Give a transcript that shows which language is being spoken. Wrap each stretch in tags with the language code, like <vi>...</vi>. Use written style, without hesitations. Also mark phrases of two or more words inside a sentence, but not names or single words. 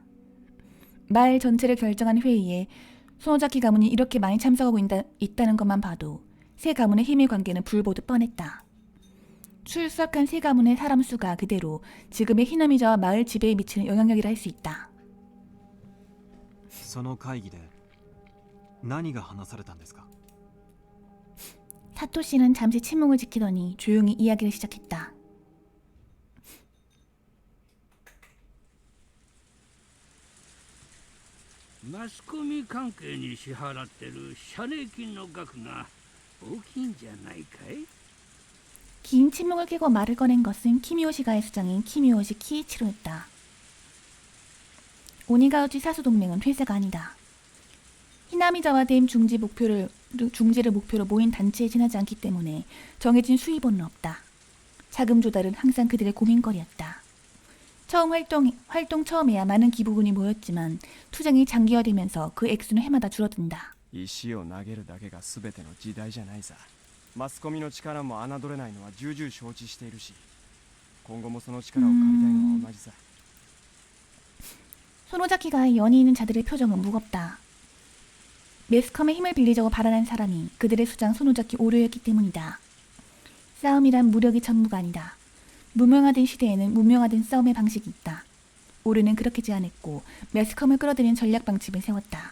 <ko>마을 전체를 결정한 회의에 소노자키 가문이 이렇게 많이 참석하고 있다는 것만 봐도 세 가문의 힘의 관계는 불보듯 뻔했다. 출석한 세 가문의 사람 수가 그대로 지금의 히나미자와 마을 지배에 미치는 영향력이라 할 수 있다.</ko> <ja>その会議で何が話されたんですか?</ja> <ko>사토 씨는 잠시 침묵을 지키더니 조용히 이야기를 시작했다.</ko> <ja>マスコミ関係に支払ってる謝礼金の額が大きいんじゃないかい?</ja> <ko>긴 침묵을 깨고 말을 꺼낸 것은 키미요시가의 수장인 키미요시 키이치로였다. 오니가우치 사수동맹은 회사가 아니다. 히나미자와 댐 중지를 목표로 모인 단체에 지나지 않기 때문에 정해진 수입원은 없다. 자금 조달은 항상 그들의 고민거리였다. 처음 활동 처음에야 많은 기부금이 모였지만 투쟁이 장기화되면서 그 액수는 해마다 줄어든다.</ko> <ja>石を投げるだけが全ての時代じゃないさ。マスコミの力も侮れないのは重々承知しているし、今後もその力を借りたいのは同じさ。</ja> <ko>소노자키가 연이 있는 자들의 표정은 무겁다. 매스컴의 힘을 빌리자고 발언한 사람이 그들의 수장 소노자키 오류였기 때문이다. 싸움이란 무력이 전부가 아니다. 무명화된 시대에는 무명화된 싸움의 방식이 있다. 오류는 그렇게 제안했고 매스컴을 끌어들이는 전략 방침을 세웠다.</ko>